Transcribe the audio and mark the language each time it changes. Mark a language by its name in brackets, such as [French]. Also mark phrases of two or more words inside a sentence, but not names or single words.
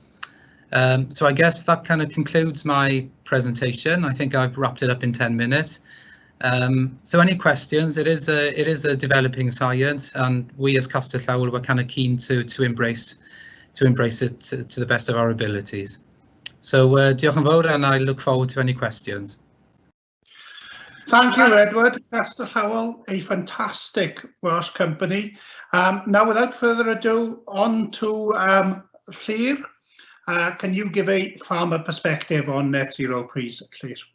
[English] So I guess that kind of concludes my presentation. I think I've wrapped it up in 10 minutes. So any questions? It is a developing science, and we as Castell Llawel were kind of keen to embrace it to the best of our abilities. [Welsh] So diolch yn fawr, [English] and I look forward to any questions. Thank you, Edward. Castell Llawel, a fantastic Welsh company. Now, without further ado, on to Llyr. Can you give a farmer perspective on net zero, please, Llyr?